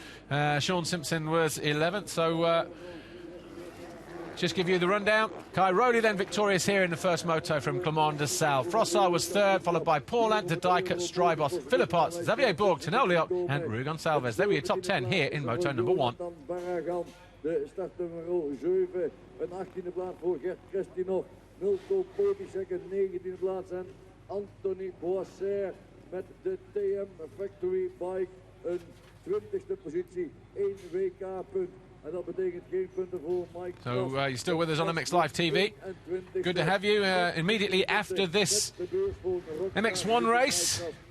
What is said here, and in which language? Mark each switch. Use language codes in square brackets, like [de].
[en] Sean Simpson was 11th, so just give you the rundown. Cairoli then victorious here in the first moto from Clément De Salle. Frossard was third, followed by Paulin, De Dijker, Strybos, Philipparts, Xavier Bourg, Tenoliot and Rui Gonçalves. They were your top 10 here in moto number 1. [nl] De startnummer 7, een 18e plaats voor Gert Christinov, Milko Pobisek een 19e plaats en Anthony Boisser met de TM Factory Bike een 20e positie, 1 WK-punt. En dat betekent geen punten voor Mike. [en] So you're still with us on MX Live TV. Good to have you immediately after this MX1 race.